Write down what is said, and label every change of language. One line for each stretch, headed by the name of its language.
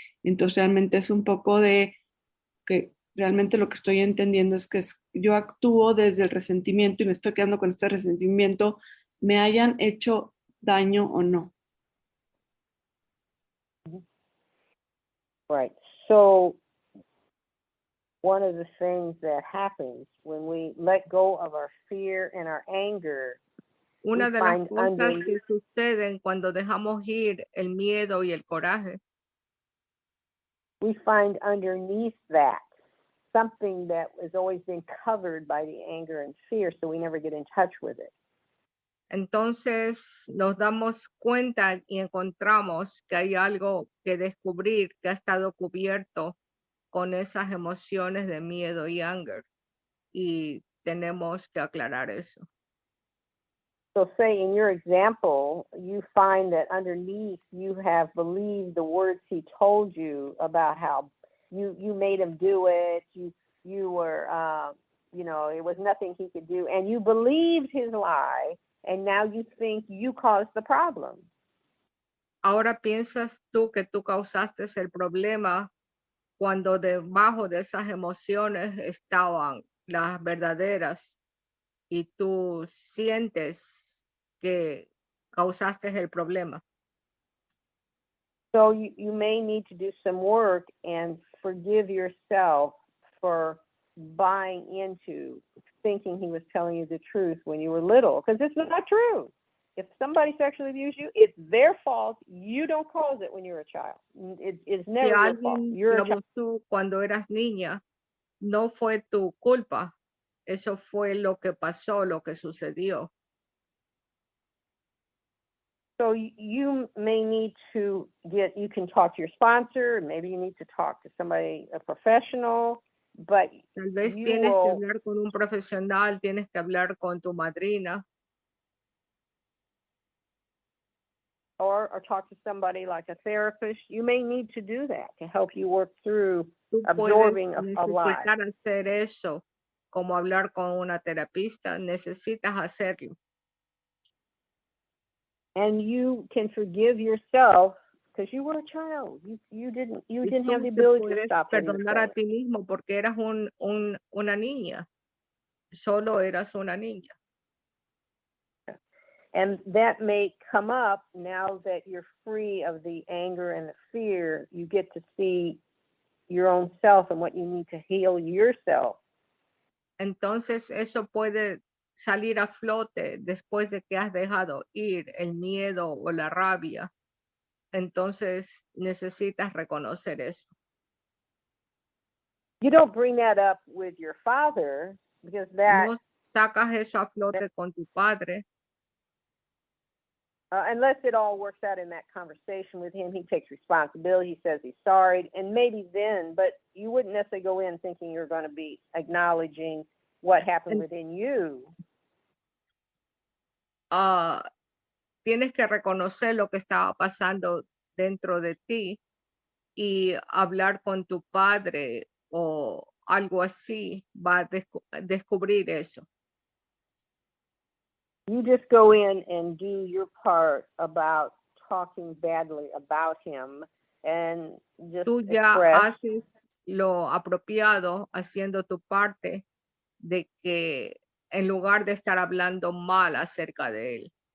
Spanish: Entonces realmente es un poco de que realmente lo que estoy entendiendo es que yo actúo desde el resentimiento y me estoy quedando con este resentimiento, me hayan hecho daño o no.
English: Right. So one of the things that happens when we let go of our fear and our anger,
Spanish: Una de las cosas que suceden cuando dejamos ir el miedo y el coraje,
English: we find underneath that something that has always been covered by the anger and fear, so we never get in touch with it.
Spanish: entonces nos damos cuenta y encontramos que hay algo que descubrir que ha estado cubierto con esas emociones de miedo y anger, y tenemos que aclarar eso.
English: So say in your example, you find that underneath you have believed the words he told you about how you made him do it, you were, it was nothing he could do, and you believed his lie, and now you think you caused the problem.
Spanish: Ahora piensas tú que tú causaste el problema cuando debajo de esas emociones estaban las verdaderas y tú sientes que causaste el problema.
English: So you may need to do some work and forgive yourself for buying into thinking he was telling you the truth when you were little, because it's not true. If somebody sexually abused you, it's their fault. You don't cause it when you're a child. It's never your fault. You're a child.
Spanish: Tú cuando eras niña, no fue tu culpa. Eso fue lo que pasó, lo que sucedió.
English: So you may need to you can talk to your sponsor, maybe you need to talk to somebody, a professional, but
Spanish: tal vez tienes que hablar con un profesional, tienes que hablar con tu madrina.
English: Or talk to somebody like a therapist. You may need to do that to help you work through absorbing a lie.
Spanish: Hacer eso, como hablar con una terapista, necesitas hacerlo.
English: And you can forgive yourself because you were a child. You didn't have the ability to stop it.
Spanish: Perdonar a ti mismo porque eras una niña. Solo eras una niña.
English: And that may come up now that you're free of the anger and the fear. You get to see your own self and what you need to heal yourself.
Spanish: Entonces eso puede salir a flote después de que has dejado ir el miedo o la rabia. Entonces necesitas reconocer eso.
English: You don't bring that up with your father because that...
Spanish: No sacas eso a flote con tu padre.
English: Unless it all works out in that conversation with him, he takes responsibility, he says he's sorry, and maybe then, but you wouldn't necessarily go in thinking you're going to be acknowledging what happened within you.
Spanish: Tienes que reconocer lo que estaba pasando dentro de ti y hablar con tu padre o algo así va a descubrir eso.
English: You just go in and do your part about talking badly about him and just
Spanish: Tú ya haces lo apropiado haciendo tu parte de que en lugar de estar hablando mal acerca de él.